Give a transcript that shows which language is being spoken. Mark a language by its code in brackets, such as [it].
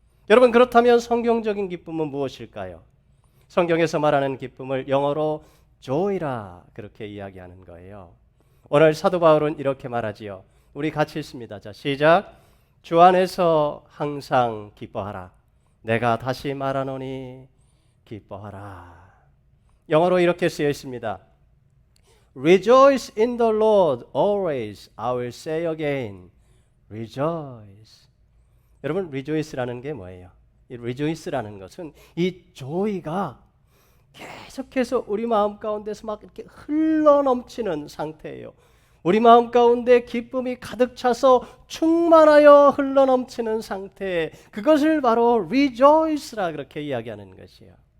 [ko] 여러분, 그렇다면 성경적인 기쁨은 무엇일까요? 성경에서 말하는 기쁨을 영어로 joy라 그렇게 이야기하는 거예요. 오늘 사도 바울은 이렇게 말하지요. 우리 같이 읽습니다. 자, 시작. 주 안에서 항상 기뻐하라. 내가 다시 말하노니 기뻐하라. 영어로 이렇게 쓰여 있습니다. [en] Rejoice in the Lord always. I will say again. Rejoice. [ko] 여러분, rejoice라는 게 뭐예요? 이 rejoice라는 것은 이 joy가 계속해서 우리 마음 가운데서 막 이렇게 흘러넘치는 상태예요. 우리 마음 가운데 기쁨이 가득 차서 충만하여 흘러넘치는 상태, 그것을 바로 rejoice라 그렇게 이야기하는 것이에요.